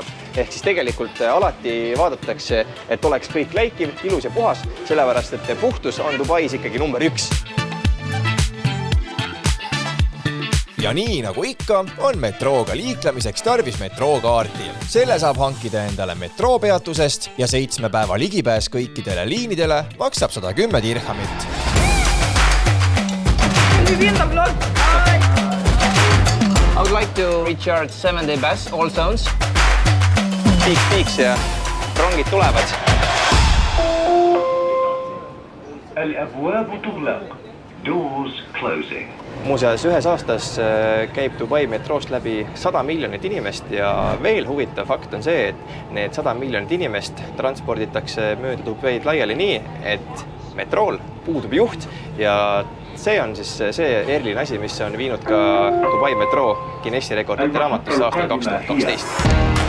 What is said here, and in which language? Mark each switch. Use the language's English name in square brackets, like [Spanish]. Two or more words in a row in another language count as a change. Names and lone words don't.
[Estonian] Ehk siis tegelikult alati vaadatakse, et oleks kõik läikiv, ilus ja puhas, sellepärast et puhtus on Dubais ikkagi number 1. Ja nii nagu ikka, on metrooga liiklemiseks tarvis metrookaarti. Selle saab hankida endale metroopeatusest ja 7 päeva ligipääs kõikidele liinidele maksab 110 dirhamit. [English] I would like to recharge 7-day bus, all zones. [Estonian] Piiks ja rongid tulevad. [Arabic] الأبواب تغلق. [English] Doors closing. [Estonian] Muuseas, ühes aastas käib Dubai metroost läbi 100 miljonit inimest ja veel huvitav fakt on see, et need 100 miljonit inimest transporditakse mööda Dubaid laiali nii, et metrool puudub juht ja see on siis see eriline asi, mis on viinud ka Dubai metroo Guinessi rekordite raamatusse aastal 2012.